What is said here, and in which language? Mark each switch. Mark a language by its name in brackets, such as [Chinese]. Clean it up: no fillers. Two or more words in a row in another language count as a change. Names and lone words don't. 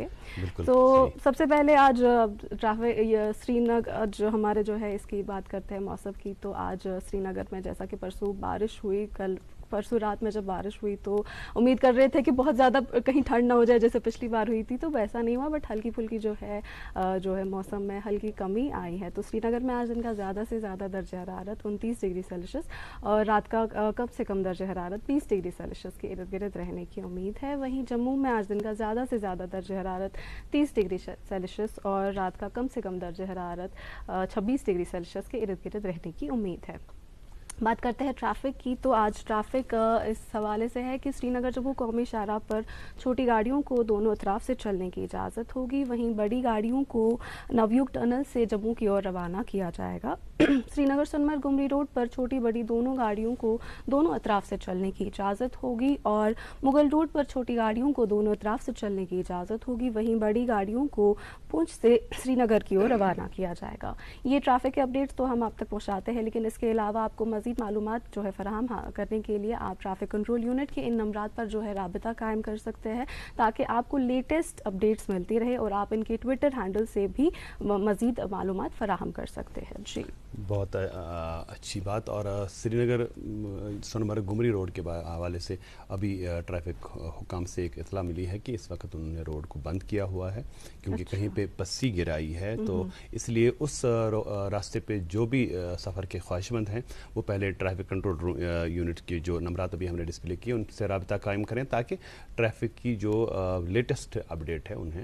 [Urdu] تو سب سے پہلے آج سری نگر جو ہمارے جو ہے اس کی بات کرتے ہیں موسم کی. تو آج سری نگر میں جیسا کہ پرسوں بارش ہوئی, پرسوں رات میں جب بارش ہوئی تو امید کر رہے تھے کہ بہت زیادہ کہیں ٹھنڈ نہ ہو جائے جیسے پچھلی بار ہوئی تھی, تو ویسا نہیں ہوا, بٹ ہلکی پھلکی جو ہے موسم میں ہلکی کمی آئی ہے. تو سری نگر میں آج دن کا زیادہ سے زیادہ درجہ حرارت 29 [English] degree Celsius [Urdu] اور رات کا کم سے کم درجہ حرارت 20 [English] degree Celsius [Urdu] کے ارد گرد رہنے کی امید ہے. وہیں جموں میں آج دن کا زیادہ سے زیادہ درجہ حرارت 30 [English] degree Celsius [Urdu] اور رات کا کم سے کم درجہ حرارت 26 [English] degree Celsius [Urdu] کے ارد گرد رہنے کی امید ہے. بات کرتے ہیں ٹریفک کی. تو آج ٹریفک اس حوالے سے ہے کہ سری نگر جموں قومی شاہراہ پر چھوٹی گاڑیوں کو دونوں اطراف سے چلنے کی اجازت ہوگی. وہیں بڑی گاڑیوں کو نویوگ ٹنل سے جموں کی اور روانہ کیا جائے گا. سری نگر سنمرگ گمری روڈ پر چھوٹی بڑی دونوں گاڑیوں کو دونوں اطراف سے چلنے کی اجازت ہوگی, اور مغل روڈ پر چھوٹی گاڑیوں کو دونوں اطراف سے چلنے کی اجازت ہوگی. وہیں بڑی گاڑیوں کو پونچھ سے سری نگر کی اور روانہ کیا جائے گا. یہ ٹریفک کے اپڈیٹس تو ہم آپ تک پہنچاتے ہیں, لیکن اس کے علاوہ آپ کو مزید معلومات جو ہے فراہم کرنے کے لیے آپ ٹریفک کنٹرول یونٹ کے ان نمبرات پر جو ہے رابطہ قائم کر سکتے ہیں, تاکہ آپ کو [English] latest updates [Urdu] ملتی رہے, اور آپ ان کے [English] Twitter handle [Urdu] سے بھی مزید معلومات فراہم کر سکتے ہیں. جی بہت اچھی بات. اور سری نگر سونمرگ گمری روڈ کے حوالے سے ابھی ٹریفک حکام سے ایک اطلاع ملی ہے کہ اس وقت انہوں نے روڈ کو بند کیا ہوا ہے, کیونکہ کہیں پہ پسی گرائی ہے, تو اس لیے اس راستے پہ جو بھی سفر کے خواہش مند ہیں وہ پہلے ٹریفک کنٹرول یونٹ کے جو نمبرات ابھی ہم نے ڈسپلے کیے ان سے رابطہ قائم کریں, تاکہ ٹریفک کی جو [English] latest update [Urdu] ہے انہیں.